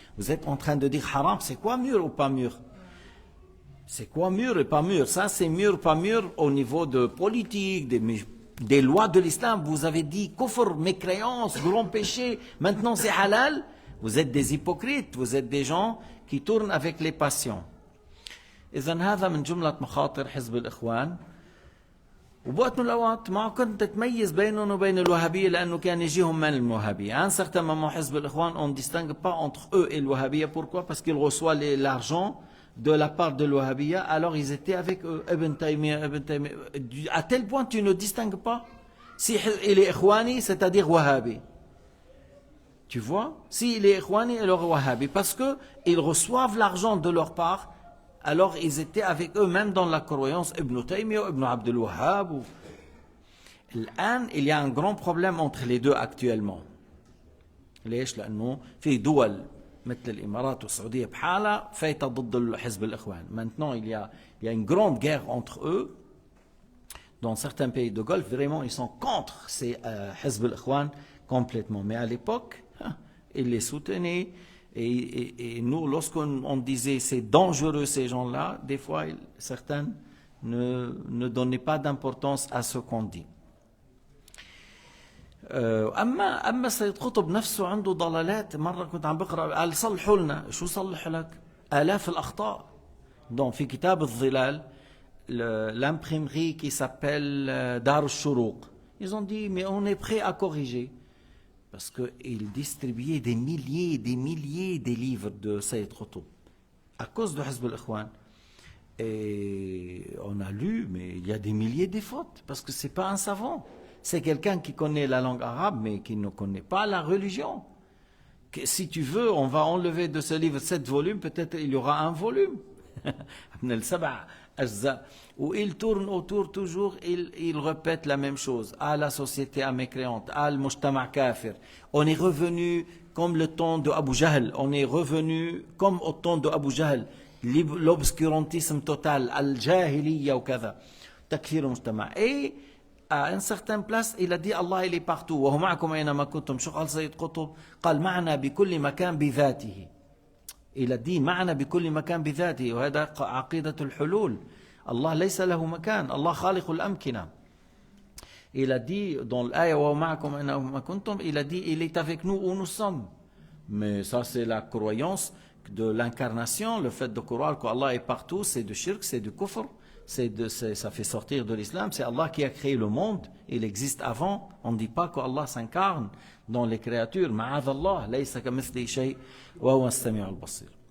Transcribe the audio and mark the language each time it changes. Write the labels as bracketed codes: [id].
[fr] Vous êtes en train de dire haram. C'est quoi mûr ou pas mûr? C'est quoi mûr et pas mûr? Ça, c'est mûr, pas mûr au niveau de politique, des lois de l'islam. Vous avez dit kufr, mécréance, grand péché. Maintenant, c'est halal. Vous êtes des hypocrites. Vous êtes des gens qui tournent avec les passions. [ar] إذن هذا من جملة مخاطر حزب الإخوان. وبوقت من الأوقات ما كنت تتميز بينهم وبين الوهابية لأنه كان يجيهم من الموهابية. [fr] À un certain moment, حزب الإخوان, on ne distingue pas entre eux et le wahhabiyya. Pourquoi? Parce qu'ils reçoivent l'argent de la part de l'Wahhabiyya, alors ils étaient avec eux, Ibn Taymiyyah. À tel point tu ne distingues pas si il est Ikhwani, c'est-à-dire Wahhabi. Tu vois? Si il est Ikhwani, alors Wahhabi. Parce qu'ils reçoivent l'argent de leur part, alors ils étaient avec eux, même dans la croyance, Ibn Taymiyyah, Ibn Abdul Wahhab. Il y a un grand problème entre les deux actuellement. [ar] ليش؟ لأنه في دول مثل الإمارات والسعودية بحالة فايتة ضد حزب الإخوان. [fr] Maintenant, il y a une grande guerre entre eux. Dans certains pays de Golfe, vraiment, ils sont contre ces حزب الإخوان complètement. Mais à l'époque, ils les soutenaient. Et nous, lorsqu'on disait c'est dangereux ces gens-là, des fois, certains ne donnaient pas d'importance à ce qu'on dit. [ar] أما سيد قطب نفسه عنده ضلالات. مرة كنت عم بقرأ قال صلحوا لنا. شو صلحوا لك؟ آلاف الأخطاء. [fr] Donc [ar] في كتاب الظلال, [fr] l'imprimerie qui s'appelle Dar al-Shuruq, ils ont dit mais on est prêt à corriger parce qu'ils distribuaient des milliers de livres de Sayyid Qutb à cause de Hizb al-Ikhwan. Et on a lu, mais il y a des milliers de fautes parce que c'est pas un savant. C'est quelqu'un qui connaît la langue arabe, mais qui ne connaît pas la religion. Si tu veux, on va enlever de ce livre 7 volumes, peut-être il y aura un volume. [ar] من السبع أجزاء. [fr] Il tourne autour toujours, il répète la même chose. Ah, la société mécréante, ah, le mujtama' kafir. On est revenu comme le temps de Abu Jahl, on est revenu comme au temps de Abu Jahl. L'obscurantisme total, al-jahiliya ou kada. Takfir al-mujtama'. Et à une certaine place, il a dit Allah il est partout. [ar] وهو معكم أينما كنتم. شو قال سيد قطب؟ قال معنا بكل مكان بذاته. [fr] Il a dit [ar] معنا بكل مكان بذاته. وهذا عقيدة الحلول. Allah ليس له مكان. Allah خالق الأمكنة. [fr] Il a dit dans l'ayah [ar] وهو معكم أينما كنتم, [fr] il a dit il est avec nous où nous sommes. Mais ça c'est la croyance de l'incarnation, le fait de croire qu'Allah est partout, c'est du shirk, c'est du kufr. Ça fait sortir de l'islam. C'est Allah qui a créé le monde. Il existe avant. On ne dit pas qu'Allah s'incarne dans les créatures. [ar] معاذ الله ليس كمثله شيء وهو السميع البصير.